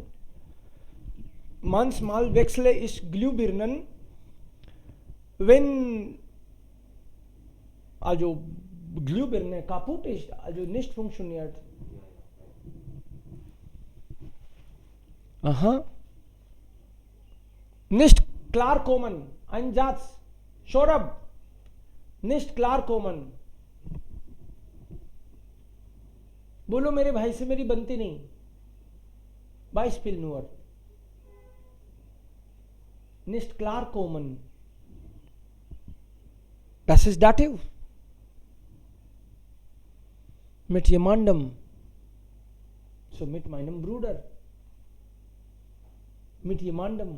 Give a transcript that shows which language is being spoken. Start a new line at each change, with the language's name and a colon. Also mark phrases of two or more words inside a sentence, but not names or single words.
German: Manchmal wechsle ich Glühbirnen, wenn also Glühbirne kaputt ist, also nicht funktioniert. Aha. Nicht klarkommen. Ein Satz. Shorab. Nicht klarkommen.
Hindi: बोलो मेरे भाई से मेरी बनती नहीं.
German: Beispiel nur. Nicht klarkommen. Das ist Dativ. Mit jemandem. So mit meinem Bruder. Mit jemandem.